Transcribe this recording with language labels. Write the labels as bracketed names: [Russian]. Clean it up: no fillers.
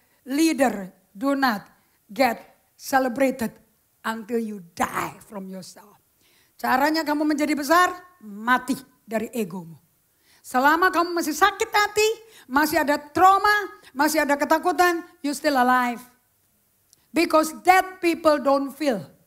[English] Leader, do not get celebrated until you die from yourself. [Indonesian] Caranya kamu menjadi besar, mati dari egomu. Selama kamu masih sakit hati, masih ada trauma, masih ada ketakutan, [English] you still alive. Because dead people don't feel.